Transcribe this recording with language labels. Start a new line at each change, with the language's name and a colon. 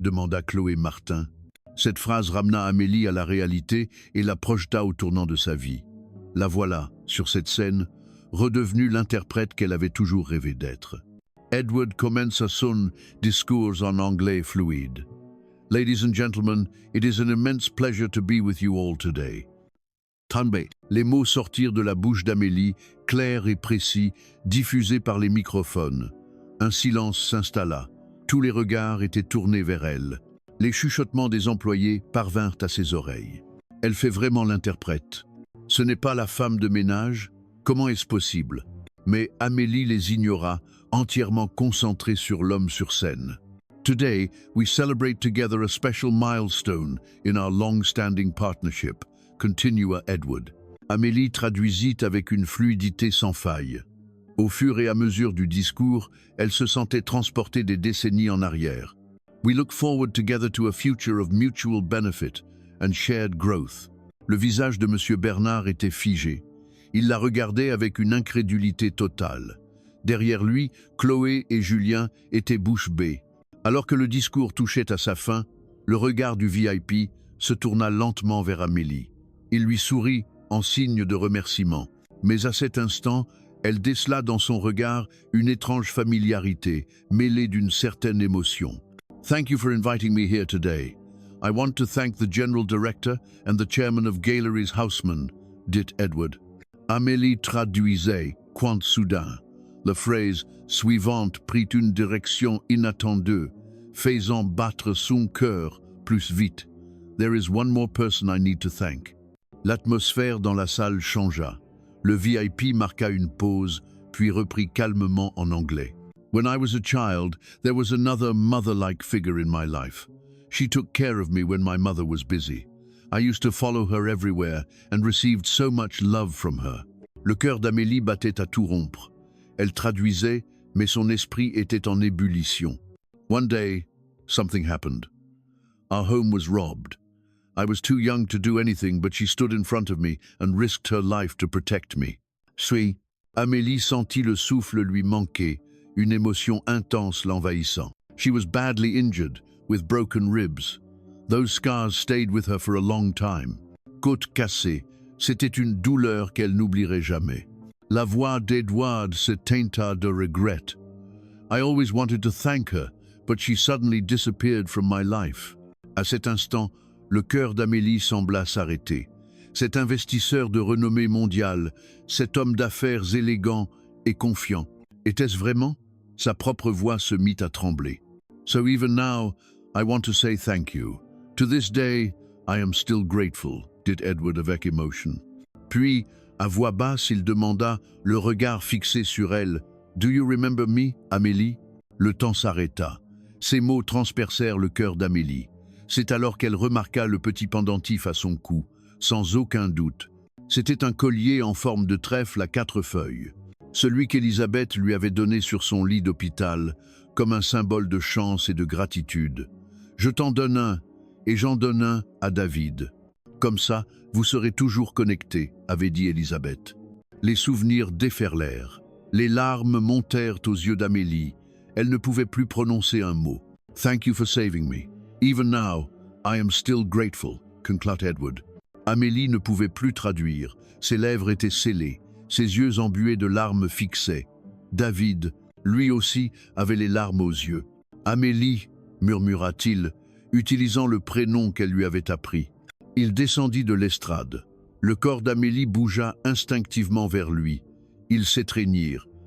French: demanda Chloé Martin. Cette phrase ramena Amélie à la réalité et la projeta au tournant de sa vie. La voilà, sur cette scène, redevenue l'interprète qu'elle avait toujours rêvé d'être. Edward commença son discours en anglais fluide.
English: « Ladies and gentlemen, it is an immense pleasure to be with you all today. » Tanbe.
French: Les mots sortirent de la bouche d'Amélie, clairs et précis, diffusés par les microphones. Un silence s'installa. Tous les regards étaient tournés vers elle. Les chuchotements des employés parvinrent à ses oreilles. Elle fait vraiment l'interprète. Ce n'est pas la femme de ménage? Comment est-ce possible? Mais Amélie les ignora, entièrement concentrée sur l'homme sur scène.
English: Today, we celebrate together a special milestone in our long-standing partnership,
French: continua Edward. Amélie traduisit avec une fluidité sans faille. Au fur et à mesure du discours, elle se sentait transportée des décennies en arrière.
English: We look forward together to a future of mutual benefit and shared growth.
French: Le visage de M. Bernard était figé. Il la regardait avec une incrédulité totale. Derrière lui, Chloé et Julien étaient bouche bée. Alors que le discours touchait à sa fin, le regard du VIP se tourna lentement vers Amélie. Il lui sourit en signe de remerciement. Mais à cet instant, elle décela dans son regard une étrange familiarité, mêlée d'une certaine émotion.
English: Thank you for inviting me here today. I want to thank the General Director and the Chairman of Galleries Houseman,
French: dit Edward. Amélie traduisait, quand soudain, la phrase suivante prit une direction inattendue, faisant battre son cœur plus vite.
English: There is one more person I need to thank.
French: L'atmosphère dans la salle changea. Le VIP marqua une pause, puis reprit calmement en anglais.
English: When I was a child, there was another mother-like figure in my life. She took care of me when my mother was busy. I used to follow her everywhere and received so much love from her.
French: Le cœur d'Amélie battait à tout rompre. Elle traduisait, mais son esprit était en ébullition.
English: One day, something happened. Our home was robbed. I was too young to do anything, but she stood in front of me and risked her life to protect me.
French: Puis, Amélie sentit le souffle lui manquer, une émotion intense l'envahissant.
English: She was badly injured, with broken ribs. Those scars stayed with her for a long time.
French: Côte cassée, c'était une douleur qu'elle n'oublierait jamais. La voix d'Edward se teinta de regret.
English: I always wanted to thank her, but she suddenly disappeared from my life.
French: À cet instant, le cœur d'Amélie sembla s'arrêter. Cet investisseur de renommée mondiale, cet homme d'affaires élégant et confiant, était-ce vraiment? Sa propre voix se mit à trembler.
English: So even now, I want to say thank you. To this day, I am still grateful,
French: dit Edward avec émotion. Puis, à voix basse, il demanda, le regard fixé sur elle,
English: Do you remember me,
French: Amélie? Le temps s'arrêta. Ces mots transpercèrent le cœur d'Amélie. C'est alors qu'elle remarqua le petit pendentif à son cou, sans aucun doute. C'était un collier en forme de trèfle à 4 feuilles. Celui qu'Élisabeth lui avait donné sur son lit d'hôpital, comme un symbole de chance et de gratitude. Je t'en donne un, et j'en donne un à David. Comme ça, vous serez toujours connectés, avait dit Élisabeth. Les souvenirs déferlèrent. Les larmes montèrent aux yeux d'Amélie. Elle ne pouvait plus prononcer un mot.
English: Thank you for saving me. Even now, I am still grateful,
French: conclut Edward. Amélie ne pouvait plus traduire. Ses lèvres étaient scellées. Ses yeux embués de larmes fixaient. David, lui aussi, avait les larmes aux yeux. Amélie, murmura-t-il, utilisant le prénom qu'elle lui avait appris. Il descendit de l'estrade. Le corps d'Amélie bougea instinctivement vers lui. Ils s'étreignirent.